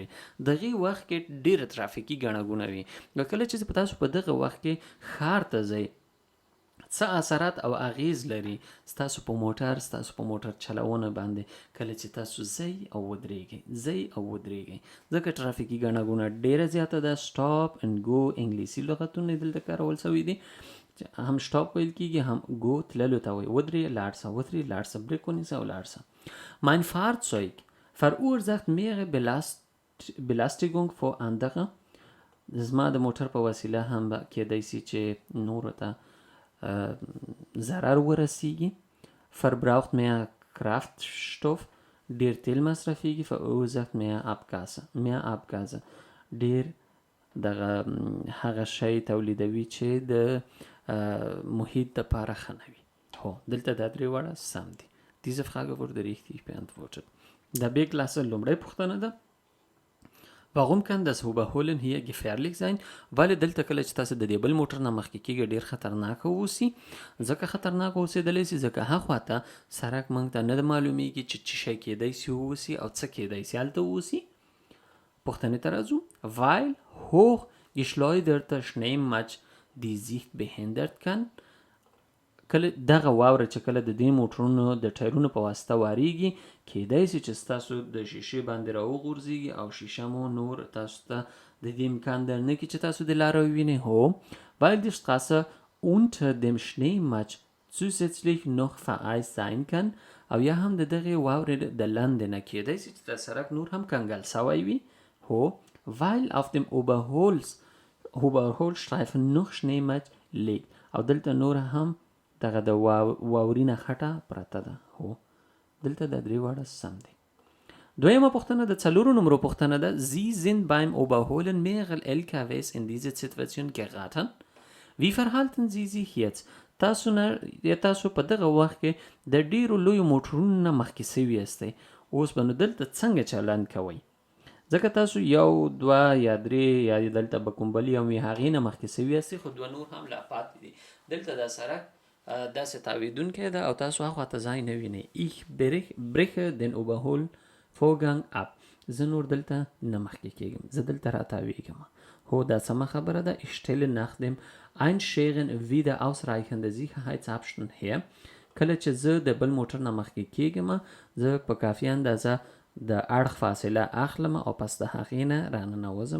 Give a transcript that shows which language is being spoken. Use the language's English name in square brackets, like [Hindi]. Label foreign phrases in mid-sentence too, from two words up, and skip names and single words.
[Pashto] دغه وخت کې ډیره ترافیکي ګڼه ګوڼه وي. کله چې تاسو په دغه وخت کې ښار ته ځئ، څه اثرات او اغیز لري ستاسو په موټر چلونه باندې کله چې تاسو ځئ او ودرېږئ، ځکه ترافیکي ګڼه ګوڼه ډیره زیاته ده. [English] stop and go [Pashto] انګلیسي لغتونه دلته کارول شوي دي، هم سټاپ ویل کېږي هم ګو تللو ته وایي. ودرې لاړ شه بریک ونیسه او لاړ شه. [German] mein Fahrzeug verursacht mehrere Belästigung vor andere. [Pashto] زما د موټر په وسیله هم کېدای شي چې نورو ته ضرر ورسیږي. [German] verbraucht mehr Kraftstoff، [Pashto] ډیر تیل مصرفیږي. [German] verursacht mehr Abgase، [Pashto] ډیر دغه هغه شی تولیدوي چې د محیط دپاره ښه نه وي. هو دلته دا 3 واړه سم دي. [German] diese Frage wurde richtig beantwortet. [Pashto] د [German] B Klasse [Pashto] لومړی پوښتنه ده. [German] Warum kann das Überholen hier gefährlich sein؟ [Pashto] ولې دلته کله چې تاسو د دې بل موټر نه مخکې کېږئ ډېر خطرناک اوسي؟ ځکه خطرناک اوسېدلی سي ځکه هخوا ته سړک موږ ته نه معلومیږي چې څه شی کېدی سي واوسي او څه کېدی سي هلته واوسي. پوښتنې ته راځو. [German] weil hochgeschleuderte Schneematsch die Sicht behindert kann. [Pashto] کله دغه واوره چې کله د دې موټرونو د ټایرونو په واسطه واریږي، کېدای شي چې ستاسو د شیشې باندې راوغورځېږي او شیشه مو نور تاسو ته د دې امکان درنه کړي چې تاسو د لاره ووینئ. [German] هو weil die Straße unter dem Schneematsch zusätzlich noch vereist sein kann. [Pashto] او یا هم د دغې واورې د لاندې نه کېدای شي چې د سړک نور هم کنګل سوی وي. [German] هو weil auf dem Überholstreifen noch Schneematsch liegt. [Pashto] او دلته نور هم دغه د واورینه خټه پرته ده. هو دلته د 3 واړه سم دي. دویمه پوښتنه د 4 نمرو پوښتنه ده. [German] Sie sind beim Überholen mehrerer LKWs in diese Situation geraten. Wie verhalten Sie sich jetzt؟ [Pashto] تاسو په دغه وخت کې د ډیرو لویو موټرونو نه مخکې سوي یاستئ، اوس به نو دلته څنګه چلند کوئ؟ ځکه تاسو 1 2 یا 3 یا دلته به کوم بل یو هغې نه مخکې سوي یاستئ، خو 2 نور هم لا پاتې دي. دلته دا سړک داسې تاویدونکی ده او تاسو هخوا ته ځای نه وینئ. [German] ich breche den Überholvorgang ab. [Pashto] زه نور دلته نه مخکې کېږم، زه دلته راتاویږم. هو دا سمه خبره ده. [German] ich stelle nach dem Einscheren wieder ausreichende Sicherheitsabstand her. [Pashto] کله چې زه د بل موټر نه مخکې کېږم، زه په کافي اندازه د اړخ فاصله اخلم او پس د هغې نه راننوځم.